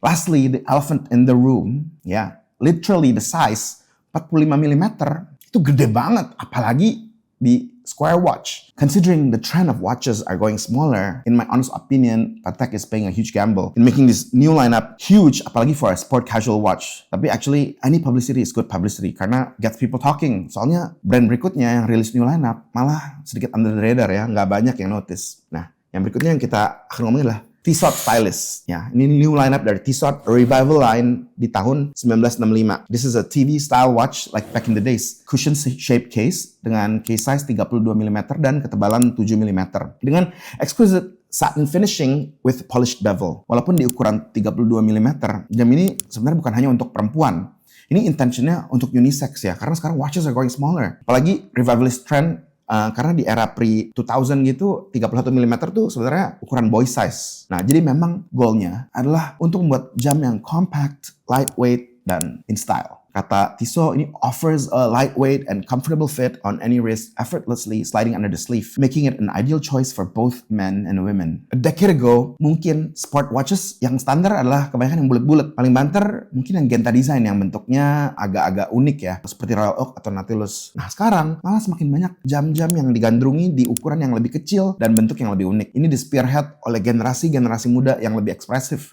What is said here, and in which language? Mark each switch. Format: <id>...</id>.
<en>Lastly, the elephant in the room, ya, literally the size 45mm</en> <id>itu gede banget, apalagi di</id> <en>square watch. Considering the trend of watches are going smaller, in my honest opinion, Patek is playing a huge gamble in making this new lineup huge, apalagi for a sport casual watch.</en> <id>Tapi</id> <en>actually, any publicity is good publicity</en> <id>karena</id> <en>gets people talking.</en> <id>Soalnya brand berikutnya yang rilis new lineup malah sedikit</id> <en>under the radar</en> <id>ya, nggak banyak yang notice. Nah, yang berikutnya yang kita akan ngomongin adalah Tissot Stylus. Ya, ini new lineup dari Tissot,</id> <en>a revival line</en> <id>di tahun 1965.</id> <en>This is a TV style watch like back in the days.</en> <id>Cushion shaped case dengan case size 32 mm dan ketebalan 7 mm. Dengan</id> <en>exquisite satin finishing with polished bevel.</en> <id>Walaupun di ukuran 32 mm, jam ini sebenarnya bukan hanya untuk perempuan. Ini intentionnya untuk unisex ya, karena sekarang</id> <en>watches are going smaller.</en> <id>Apalagi revivalist trend, karena di era pre-2000 gitu, 31 mm tuh sebenarnya ukuran boy size. Nah, jadi memang goalnya adalah untuk membuat jam yang compact, lightweight, dan in style. Kata Tissot, ini</id> <en>offers a lightweight and comfortable fit on any wrist, effortlessly sliding under the sleeve, making it an ideal choice for both men and women. A decade ago,</en> <id>mungkin sport watches yang standar adalah kebanyakan yang bulat-bulat. Paling banter, mungkin yang Genta design yang bentuknya agak-agak unik ya, seperti Royal Oak atau Nautilus. Nah, sekarang malah semakin banyak jam-jam yang digandrungi di ukuran yang lebih kecil dan bentuk yang lebih unik. Ini di spearhead oleh generasi-generasi muda yang lebih ekspresif.</id>